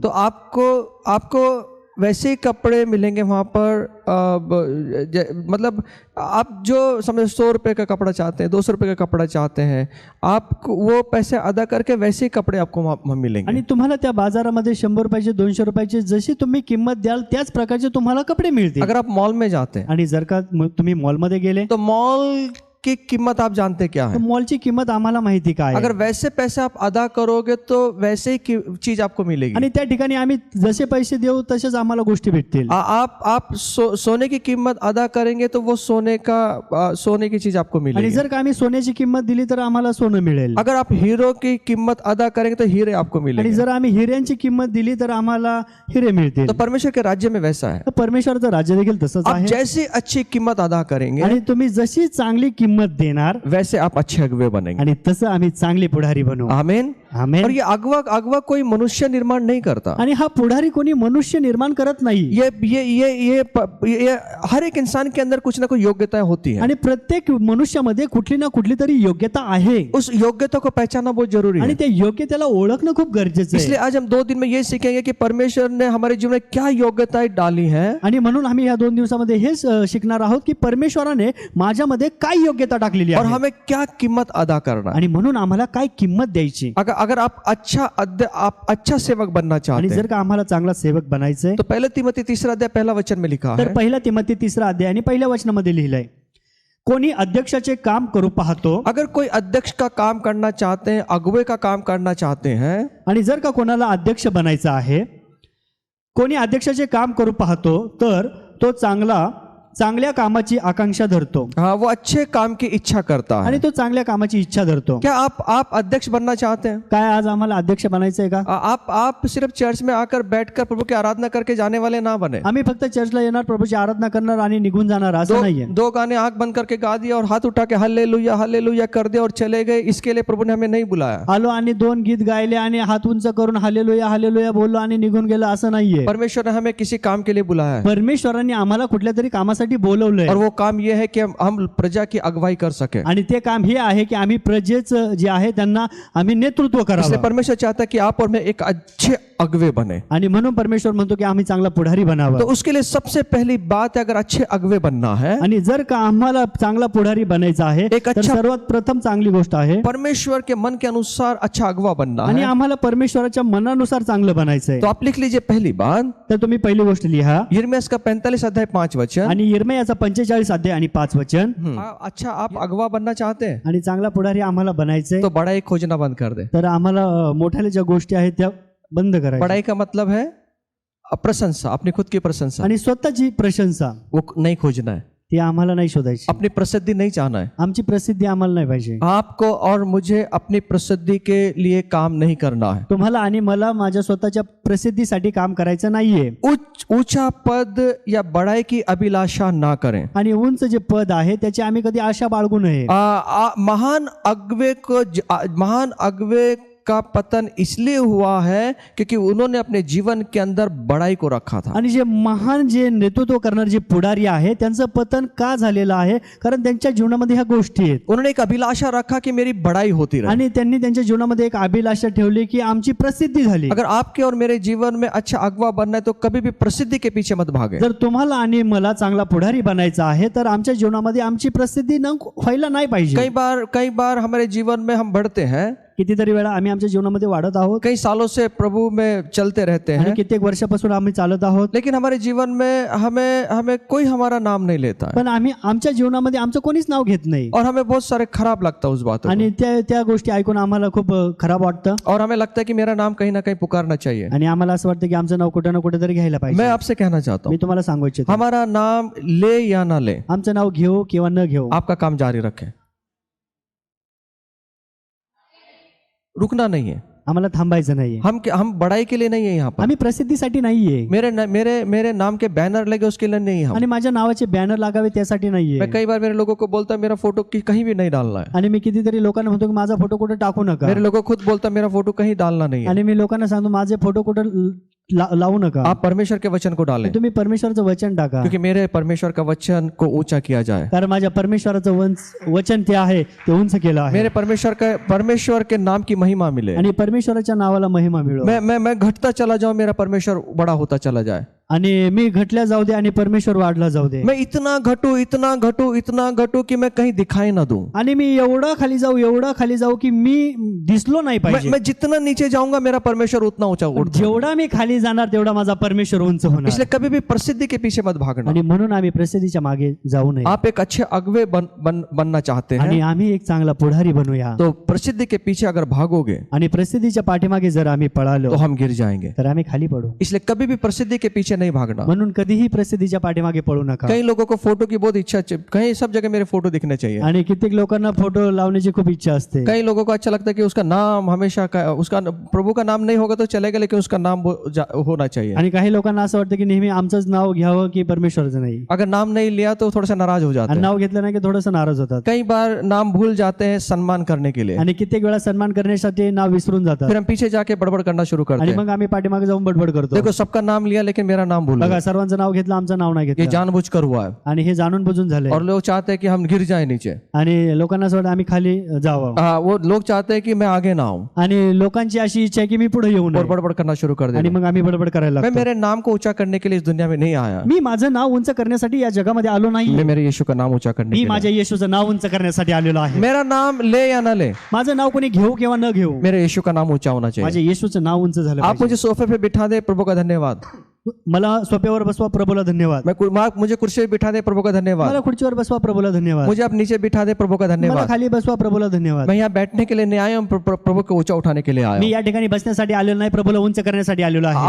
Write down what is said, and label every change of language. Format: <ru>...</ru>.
<hi>तो आपको वैसे ही कपड़े मिलेंगे वहाँ पर। मतलब आप जो समझो 100 रुपये का कपड़ा चाहते हैं, 200 रुपये का कपड़ा चाहते हैं, आपको वो पैसे अदा करके वैसे ही कपड़े आपको वहाँ मिलेंगे।</hi> <mr>आणि तुम्हाला त्या बाजारामध्ये 100 रुपयाचे 200 रुपयाचे जशी तुम्ही किंमत द्याल त्याच प्रकारचे तुम्हाला कपडे मिळतील।</mr> <hi>अगर आप मॉल में जाते हैं,</hi> <mr>आणि जर का तुम्ही मॉलमध्ये गेले,</mr> <hi>तो मॉल की कीमत आप जानते क्या है?</hi> <mr>मॉलची किंमत आम्हाला माहिती काय आहे.</mr> <hi>अगर वैसे पैसे आप अदा करोगे तो वैसे ही चीज आपको मिलेगी।</hi> <mr>आणि त्या ठिकाणी आम्ही जसे पैसे देऊ तसेच आम्हाला गोष्टी भेटतील.</mr> <hi>आप सोने की कीमत अदा करेंगे तो वो सोने की चीज आपको</hi> <mr>आणि</mr> <hi>मिलेगी।</hi> <mr>जर का आम्ही सोन्याची किंमत दिली तर आम्हाला सोनं मिळेल.</mr> <hi>अगर आप हीरो की कीमत अदा करेंगे तो हीरे आपको</hi> <mr>आणि</mr> <hi>मिलेंगे।</hi> <mr>जर आम्ही हिऱ्यांची किंमत दिली तर आम्हाला हिरे मिळतील.</mr> <hi>तो परमेश्वर के राज्य में वैसा है,</hi> <mr>तर परमेश्वरचं राज्य देखील तसंच</mr> <hi>आप</hi> <mr>आहे.</mr> <hi>जैसी अच्छी कीमत अदा करेंगे</hi> <mr>आणि तुम्ही जशी चांगली किंमत देणार</mr> <hi>वैसे आप अच्छे अगुवे बनेंगे।</hi> <mr>आणि तसं आम्ही चांगले पुढारी बनवू.</mr> <hi>आमीन।</hi> <mr>आमेन.</mr> <hi>और ये अगवा कोई मनुष्य निर्माण नहीं करता।</hi> <mr>आणि हा पुढारी कोणी मनुष्य निर्माण करत नाही.</mr> <hi>ये हर एक इंसान के अंदर कुछ ना कुछ योग्यताएं होती है,</hi> <mr>आणि प्रत्येक मनुष्यामध्ये कुठली ना कुठली तरी योग्यता आहे.</mr> <hi>उस योग्यता को पहचानना बहुत जरूरी</hi> <mr>आणि</mr> <hi>है।</hi> <mr>त्या योग्यतेला ओळखणं खूप गरजेचं</mr> <hi>इसलिए</hi> <mr>आहे.</mr> <hi>आज हम 2 दिन में ये सीखेंगे कि परमेश्वर ने हमारे जीवन में क्या योग्यताएं डाली हैं</hi> <mr>आणि म्हणून आम्ही या 2 दिवसामध्ये हेच शिकणार आहोत की परमेश्वराने माझ्यामध्ये काय योग्यता टाकलेली</mr> <hi>और</hi> <mr>आहे</mr> <hi>हमें क्या कीमत अदा करना है।</hi> <mr>आणि म्हणून आम्हाला काय किंमत द्यायची.</mr> <hi>अगर आप अच्छा सेवक बनना</hi> <mr>आणि</mr> <hi>चाहते हैं</hi> <mr>जर का आम्हाला चांगला सेवक बनायचंय</mr> <hi>तो पहले तिमोथी 3 अध्याय 1 वचन में लिखा</hi> <mr>तर</mr> <hi>है,</hi> <mr>पहिला तिमोथी 3 अध्याय आणि पहिल्या वचनामध्ये लिहिलंय, कोणी अध्यक्षाचे काम करू पाहतो.</mr> <hi>अगर कोई अध्यक्ष का काम करना चाहते हैं, अगुवे का काम करना चाहते हैं,</hi> <mr>आणि जर का कोणाला अध्यक्ष बनायचं आहे, कोणी अध्यक्षाचे काम करू पाहतो तर तो चांगल्या कामाची आकांक्षा धरतो.</mr> <hi>हाँ, वो अच्छे काम की इच्छा करता है।</hi> <mr>आणि तो चांगल्या कामाची इच्छा धरतो.</mr> <hi>क्या आप अध्यक्ष बनना चाहते हैं?</hi> <mr>काय आज आम्हाला अध्यक्ष बनायचंय का?</mr> <hi>आप सिर्फ चर्च में आकर बैठकर प्रभु की आराधना करके जाने वाले ना बने।</hi> <mr>आम्ही फक्त चर्चला येणार, प्रभूची आराधना करणार आणि निघून जाणार असं नाहीये.</mr> <hi>2 गाने आंख बंद करके गा दिया और हाथ उठा के हालेलुया कर दिया और चले गए, इसके लिए प्रभु ने हमें नहीं बुलाया।</hi> <mr>आलो आणि 2 गीत गायले आणि हात उंच करून हालेलुया बोललो आणि निघून गेलो असं नाहीये.</mr> <hi>परमेश्वर ने हमें किसी काम के लिए बुलाया है</hi> <mr>परमेश्वरांनी आम्हाला कुठल्या तरी कामासाठी बोलवलंय.</mr> <hi>और वो काम ये है कि हम प्रजा की अगुवाई कर सके।</hi> <mr>आणि ते काम हे आहे की आम्ही प्रजेचं जे आहे त्यांना आम्ही नेतृत्व</mr> <hi>इसलिए</hi> <mr>करावं.</mr> <hi>परमेश्वर चाहता है कि आप और मैं एक अच्छे अगुवे बने।</hi> <mr>आणि म्हणून परमेश्वर म्हणतो की आम्ही चांगला पुढारी</mr> <hi>तो</hi> <mr>बनावं.</mr> <hi>उसके लिए सबसे पहली बात है, अगर अच्छे अगुवे बनना है,</hi> <mr>आणि जर का आम्हाला चांगला पुढारी बनायचा आहे</mr> <hi>एक</hi> <mr>तर</mr> <hi>अच्छा-</hi> <mr>सर्वात प्रथम चांगली गोष्ट आहे</mr> <hi>परमेश्वर के मन के अनुसार अच्छा अगुवा बनना</hi> <mr>आणि</mr> <hi>है।</hi> <mr>आम्हाला परमेश्वराच्या मनानुसार चांगलं बनायचंय.</mr> <hi>तो आप लिख लीजिए पहली बात,</hi> <mr>तर तुम्ही पहिली गोष्ट लिहा</mr> <hi>यिर्मयाह का 45 अध्याय 5 वचन।</hi> <mr>आणि यिर्मयाचा 45 अध्याय आणि 5 वचन.</mr> <hi>अच्छा आप अगुवा बनना चाहते हैं</hi> <mr>आणि चांगला पुढारी आम्हाला बनायचंय</mr> <hi>तो बड़ाई खोजना बंद कर दे।</hi> <mr>तर आम्हाला मोठ्याल्या ज्या गोष्टी आहेत त्या बंद करायच्या</mr> <hi>बड़ाई का मतलब है प्रशंसा, अपनी खुद की प्रशंसा,</hi> <mr>आणि स्वतःची प्रशंसा</mr> <hi>वो नहीं खोजना है।</hi> <mr>ती आम्हाला नाही शोधायची.</mr> <hi>अपनी प्रसिद्धि नहीं चाहना है।</hi> <mr>आमची प्रसिद्धी आम्हाला नाही पाहिजे.</mr> <hi>आपको और मुझे अपनी प्रसिद्धि के लिए काम नहीं करना है।</hi> <mr>तुम्हाला आणि मला माझ्या स्वतःच्या प्रसिद्धीसाठी काम करायचं नाहीये.</mr> <hi>ऊंचा पद या बड़ाई की अभिलाषा ना करें।</hi> <mr>आणि उंच जे पद आहे त्याची आम्ही कधी आशा बाळगू नये.</mr> <hi>महान अगुवे का पतन इसलिए हुआ है क्योंकि उन्होंने अपने जीवन के अंदर बड़ाई को रखा था।</hi> <mr>आणि जे महान जे नेतृत्व करणारे जे पुढारी आहे त्यांचं पतन का झालेलं आहे, कारण त्यांच्या जीवनामध्ये ह्या गोष्टी आहेत.</mr> <hi>उन्होंने एक अभिलाषा रखा कि मेरी बड़ाई होती रहे।</hi> <mr>आणि त्यांनी त्यांच्या जीवनामध्ये एक अभिलाषा ठेवली की आमची प्रसिद्धी झाली.</mr> <hi>अगर आपके और मेरे जीवन में अच्छा अगवा बनना है तो कभी भी प्रसिद्धि के पीछे मत भागे।</hi> <mr>जर तुम्हाला आणि मला चांगला पुढारी बनायचा आहे तर आमच्या जीवनामध्ये आमची प्रसिद्धी न व्हायला नाही पाहिजे.</mr> <hi>कई बार हमारे जीवन में हम बढ़ते हैं,</hi> <mr>कितीतरी वेळा आम्ही आमच्या जीवनामध्ये वाढत आहोत,</mr> <hi>कई सालों से प्रभु में चलते रहते</hi> <mr>आणि</mr> <hi>हैं,</hi> <mr>कित्येक वर्षापासून आम्ही चालत आहोत,</mr> <hi>लेकिन हमारे जीवन में हमें कोई हमारा नाम नहीं लेता है</hi> <mr>पण आम्ही आमच्या जीवनामध्ये आमचं कोणीच नाव घेत नाही.</mr> <hi>और हमें बहुत सारे खराब लगता है उस बात</hi> <mr>आणि त्या गोष्टी ऐकून आम्हाला खूप खराब वाटतं.</mr> <hi>और हमें लगता है कि मेरा नाम कहीं ना कहीं पुकारना चाहिए।</hi> <mr>आणि आम्हाला असं वाटतं की आमचं नाव कुठे ना कुठे तरी घ्यायला</mr> <hi>मैं</hi> <mr>पाहिजे.</mr> <hi>आपसे कहना चाहता</hi> <mr>मी</mr> <hi>हूँ,</hi> <mr>तुम्हाला सांगू इच्छितो,</mr> <hi>हमारा नाम ले या ना ले,</hi> <mr>आमचं नाव घेऊ किंवा न घेऊ,</mr> <hi>आपका काम जारी रखें, रुकना नहीं है।</hi> <mr>आम्हाला थांबायचं नाहीये.</mr> <hi>हम बड़ाई के लिए नहीं है यहाँ पर।</hi> <mr>आम्ही प्रसिद्धीसाठी नाहीये</mr> <hi>मेरे नाम के बैनर लगे उसके लिए नहीं है हम।</hi> <mr>आणि माझ्या नावाचे बॅनर लागावे त्यासाठी नाहीये.</mr> <hi>मैं कई बार मेरे लोगों को बोलता मेरा फोटो कहीं भी नहीं डालना है।</hi> <mr>आणि मी कितीतरी लोकांना म्हणतो की माझा फोटो कुठे टाकू नका.</mr> <hi>मेरे लोगों को खुद बोलता मेरा फोटो कहीं डालना नहीं है।</hi> <mr>आणि मी लोकांना सांगतो माझे फोटो कुठे लावू नका.</mr> <hi>आप परमेश्वर के वचन को डालें,</hi> <mr>तुम्ही परमेश्वराचं वचन टाका,</mr> <hi>क्योंकि मेरे परमेश्वर का वचन को ऊंचा किया जाए।</hi> <mr>कारण माझ्या परमेश्वराचं वचन ते आहे ते उंच केलं आहे.</mr> <hi>मेरे परमेश्वर के नाम की महिमा मिले,</hi> <mr>आणि परमेश्वराच्या नावाला महिमा मिळो.</mr> <hi>मैं घटता चला जाऊं, मेरा परमेश्वर बड़ा होता चला जाए।</hi> <mr>आणि मी घटल्या जाऊ दे आणि परमेश्वर वाढला जाऊ दे.</mr> <hi>मैं इतना घटू कि मैं कहीं दिखाई ना दूं।</hi> <mr>आणि मी एवढा खाली जाऊ की मी दिसलो नाही पाहिजे.</mr> <hi>मैं जितना नीचे जाऊंगा मेरा परमेश्वर उतना ऊंचा उठता।</hi> <mr>जेवढा मी खाली खाली जाणार तेवढा माझा परमेश्वर उंच होणार.</mr> <hi>इसलिए कभी भी प्रसिद्धि के पीछे मत भागना.</hi> <mr>आणि म्हणून आम्ही प्रसिद्धीच्या मागे जाऊ नये.</mr> <hi>आप एक अच्छे अगवे बनना चाहते हैं</hi> <mr>आणि आम्ही एक चांगला पुढारी बनूया.</mr> <hi>तो प्रसिद्धि के पीछे अगर भागोगे</hi> <mr>आणि प्रसिद्धीच्या पाठीमागे जर आम्ही पळालो</mr> <hi>तो हम गिर जाएंगे.</hi> <mr>तर आम्ही खाली पडू.</mr> <hi>इसलिए कभी भी प्रसिद्धि के पीछे नहीं भागना.</hi> <mr>म्हणून कधीही प्रसिद्धीच्या पाठीमागे पळू नका.</mr> <hi>कई लोगों को फोटो की बहुत इच्छा, कहीं सब जगह मेरे फोटो दिखने चाहिए.</hi> <mr>आणि कित्येक लोकांना फोटो लावण्याची खूप इच्छा असते.</mr> <hi>कई लोगों को अच्छा लगता है कि उसका नाम हमेशा उसका प्रभु का नाम नहीं होगा तो चलेगा, लेकिन उसका नाम होना चाहिए.</hi> <mr>आणि काही लोकांना असं वाटतं की नेहमी आमचंच नाव घ्यावं की परमेश्वरचं नाही.</mr> <hi>अगर नाम नहीं लिया तो थोड़ा सा नाराज हो जाते</hi> <mr>आणि</mr> <hi>हैं.</hi> <mr>नाव घेतलं नाही की थोडंसं नाराज होतात.</mr> <hi>कई बार नाम भूल जाते हैं सम्मान करने के लिए.</hi> <mr>आणि कित्येक वेळा सन्मान करण्यासाठी नाव विसरून जातात.</mr> <hi>फिर हम पीछे जाके बड़बड़ करना शुरू करते</hi> <mr>आणि</mr> <hi>हैं.</hi> <mr>मग आम्ही पाठीमागे जाऊन बडबड करतो.</mr> <hi>देखो सबका नाम लिया लेकिन मेरा नाम भूल</hi> <mr>बघा</mr> <hi>गए.</hi> <mr>सर्वांचं नाव घेतलं आमचं नाव नाही</mr> <hi>ये</hi> <mr>घेतलं.</mr> <hi>जानबूझकर हुआ है.</hi> <mr>आणि हे जाणून बुजून झालंय.</mr> <hi>और लोग चाहते हैं कि हम गिर जाए नीचे.</hi> <mr>आणि लोकांना असं वाटतं आम्ही खाली जावं.</mr> <hi>वो लोग चाहते हैं कि मैं आगे ना आऊं</hi> <mr>आणि लोकांची अशी इच्छा आहे की मी पुढे येऊ</mr> <hi>और</hi> <mr>नये.</mr> <hi>बड़बड़ करना शुरू कर</hi> <mr>आणि</mr> <hi>दे.</hi> <mr>मग आम्ही बडबड करायला</mr> <hi>मैं</hi> <mr>लागतो.</mr> <hi>मेरे नाम को ऊंचा करने के लिए इस दुनिया में नहीं आया.</hi> <mr>मी माझं नाव उंच करण्यासाठी या जगामध्ये आलो नाही.</mr> <hi>मैं मेरे यीशु का नाम ऊंचा करने</hi> <mr>मी</mr> <hi>के लिए.</hi> <mr>माझ्या येशूचं नाव उंच करण्यासाठी आलेलो आहे.</mr> <hi>मेरा नाम ले या ना ले,</hi> <mr>माझं नाव कोणी घेऊ किंवा न घेऊ,</mr> <hi>मेरे यीशु का नाम ऊंचा होना चाहिए.</hi> <mr>माझ्या येशूचं नाव उंच झालं</mr> <hi>आप</hi> <mr>पाहिजे.</mr> <hi>मुझे सोफे पे बिठा दे, प्रभु का धन्यवाद.</hi> <mr>मला सोप्यावर बसवा, प्रभूला धन्यवाद.</mr> <hi>मुझे कुर्सी पे बिठा दे, प्रभु का धन्यवाद.</hi> <mr>मला खुर्चीवर बसवा, प्रभूला धन्यवाद.</mr> <hi>मुझे आप नीचे बिठा दे, प्रभु का</hi> <mr>मला</mr> <hi>धन्यवाद.</hi> <mr>खाली बसवा, प्रभूला धन्यवाद.</mr> <hi>मैं यहाँ बैठने के लिए नहीं आया हूँ, प्रभु को ऊंचा उठाने के लिए आया</hi> <mr>मी</mr> <hi>हूँ.</hi> <mr>या ठिकाणी बसण्यासाठी आलेलो नाही, प्रभूला उंच करण्यासाठी आलेलो आहे.</mr>